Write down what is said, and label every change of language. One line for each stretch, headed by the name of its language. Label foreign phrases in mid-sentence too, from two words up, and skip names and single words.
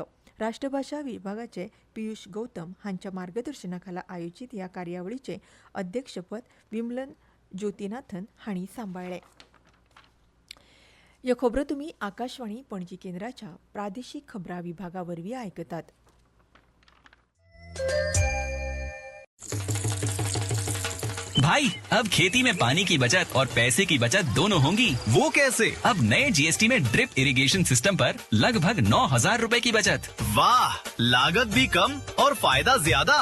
Konkani: राष्ट्रभाषा विभागाचे पियुष गौतम हांच्या मार्गदर्शना खाला आयोजीत ह्या कार्यावळीचें अध्यक्षपद विमलन ज्योतिनाथन हांणी सांबाळ्ळें. ह्यो खबरो तुमी आकाशवाणी पणजी केंद्राच्या प्रादेशीक खबरां विभागा वरवीं आयकतात.
Hindi: भाई, अब खेती में पानी की बचत और पैसे की बचत दोनों होंगी। वो कैसे? अब नए GST में
English: drip irrigation system
Hindi: पर लगभग 9,000 रुपए की बचत। वाह, लागत भी कम और फायदा ज्यादा।